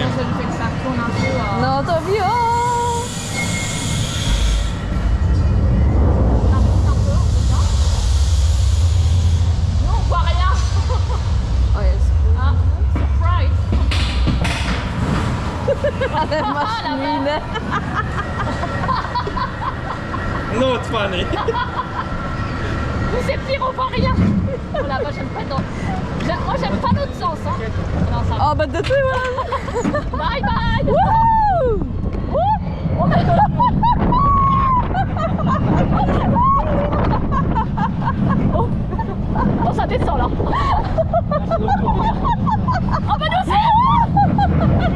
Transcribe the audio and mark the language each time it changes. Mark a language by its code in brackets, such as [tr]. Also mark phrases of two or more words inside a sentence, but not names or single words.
[pl] No to wio! O jest. Ale masz minę. No, [en] funny. [fr] C'est pire, on voit rien. Oh là, moi j'aime pas dans... Moi j'aime pas l'autre sens. Hein. Non, ça va. [pl] O, będę tyłem. [en] Bye bye. Woo! Oh my god. [fr] Oh, ça descend là. Oh bah nous c'est...